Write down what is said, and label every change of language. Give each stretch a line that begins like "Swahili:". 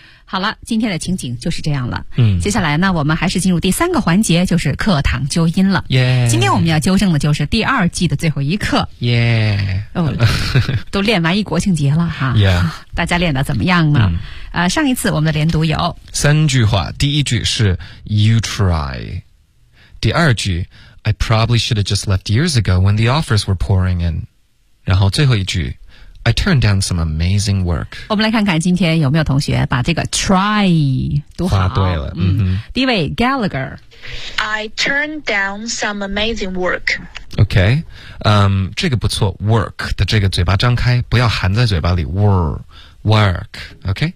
Chinese: 好了，今天的情景就是这样了。嗯，接下来呢，我们还是进入第三个环节，就是课堂纠音了。耶、yeah. ！今天我们要纠正的就是第二季的最后一课。耶、yeah. ！哦，都练完一国庆节了哈。耶、yeah. 啊！大家练得怎么样呢、嗯？上一次我们的连读有三句话，第一句是
English: You try，
Chinese: 第二句
English: I probably should have just left years ago when the offers were pouring in，
Chinese: 然后最后一句。
English: I turned down some amazing work.
Chinese: 我们来看看今天有没有同学把这个 try 读好。发对了。嗯哼。第一位 Gallagher.
English: I turned down some amazing work.
Chinese: OK. 这个不错 work 的这个嘴巴张开不要含在嘴巴里 work. OK.